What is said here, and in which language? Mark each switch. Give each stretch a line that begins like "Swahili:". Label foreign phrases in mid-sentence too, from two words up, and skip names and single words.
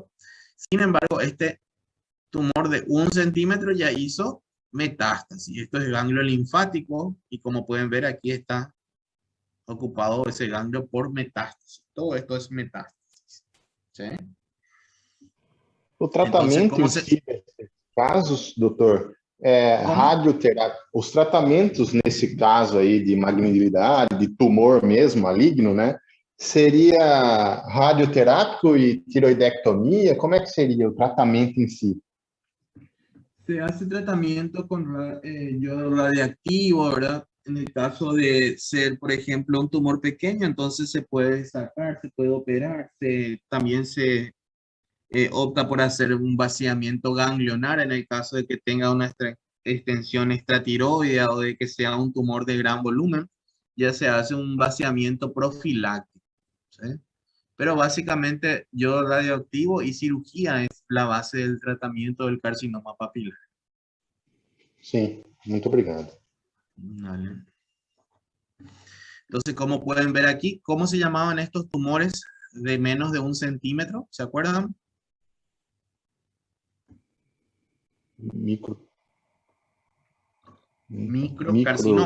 Spanish: Sin embargo, este tumor de 1 centímetro ya hizo metástasis. Esto es ganglio linfático y como pueden ver aquí está ocupado ese ganglio por metástasis. Todo esto es metástasis, ¿sí?
Portuguese: O
Spanish: Entonces,
Portuguese: tratamento em si desses casos, doutor, os tratamentos nesse caso aí de malignidade, de tumor mesmo, maligno, né? Seria radioterápico e tiroidectomia? Como é que seria o tratamento em si?
Spanish: Se hace tratamiento con yodo radiactivo, ¿verdad? En el caso de ser, por ejemplo, un tumor pequeño, entonces se puede sacar, se puede operar, también se opta por hacer un vaciamiento ganglionar en el caso de que tenga una extensión extratiroidea o de que sea un tumor de gran volumen, ya se hace un vaciamiento profiláctico, ¿sí? Pero básicamente yodo radioactivo y cirugía es la base del tratamiento del carcinoma papilar.
Portuguese: Sim, muito obrigado.
Spanish: Vale. Entonces, como pueden ver aquí, ¿cómo se llamaban estos tumores de menos de 1 centímetro? ¿Se acuerdan? Micro,